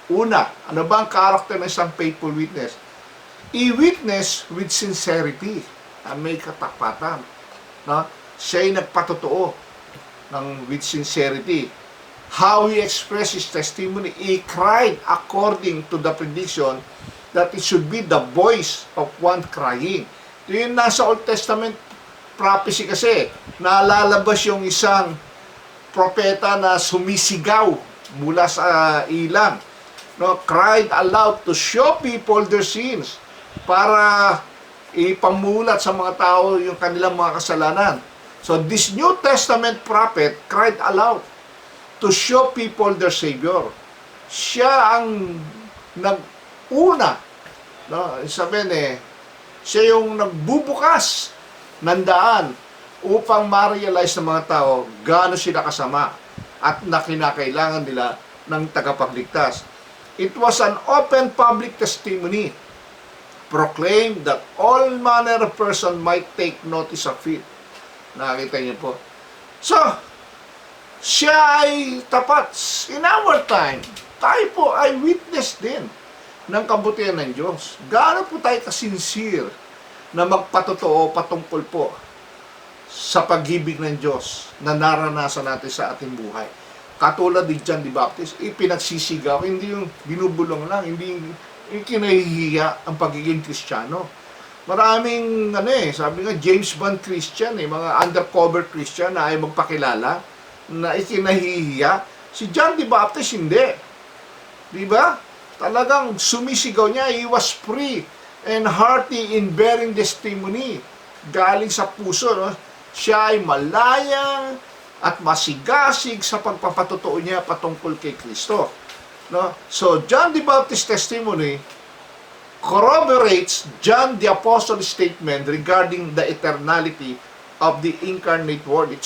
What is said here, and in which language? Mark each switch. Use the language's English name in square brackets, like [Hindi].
[Filipino] Una, ano ba ang character ng isang faithful witness? I-witness [English] with sincerity. [Filipino] May katapatan. No? Siya ay nagpatotoo [English] with sincerity. How he expressed his testimony, he cried according to the prediction that it should be the voice of one crying. [Filipino] Ito yung nasa Old Testament prophecy kasi, nalalabas yung isang propeta na sumisigaw mula sa ilang. No, [English] cried aloud to show people their sins, [Filipino] para ipamulat sa mga tao yung kanilang mga kasalanan. [English] So this New Testament prophet cried aloud to show people their Savior. [Filipino] Siya ang nag-una, no? Sabihin siya yung nagbubukas ng daan upang ma-realize ng mga tao gaano sila kasama at na kinakailangan nila ng tagapagligtas. [English] It was an open public testimony proclaimed that all manner of person might take notice of it. [Filipino] Nakita niyo po. So, siya ay tapat. [English] In our time, [Filipino] tayo po ay witness din ng kabutihan ng Diyos. Gaano po tayo kasincere na magpatotoo patungkol po sa pag-ibig ng Diyos na naranasan natin sa ating buhay. Katulad ni John the Baptist, ipinagsisigaw, hindi yung binubulong lang, hindi yung kinahihiya ang pagiging Kristiyano. Maraming, sabi nga, James Bond Christian, mga undercover Christian na ay magpakilala, na ikinahihiya. Si John the Baptist, hindi. Diba? Talagang sumisigaw niya, [English] he was free and hearty in bearing testimony. [Filipino] Galing sa puso, no? Siya ay malayang at masigasig sa pagpapatotoo niya patungkol kay Kristo. [English] No? So, John the Baptist testimony corroborates John the Apostle's statement regarding the eternality of the incarnate Word.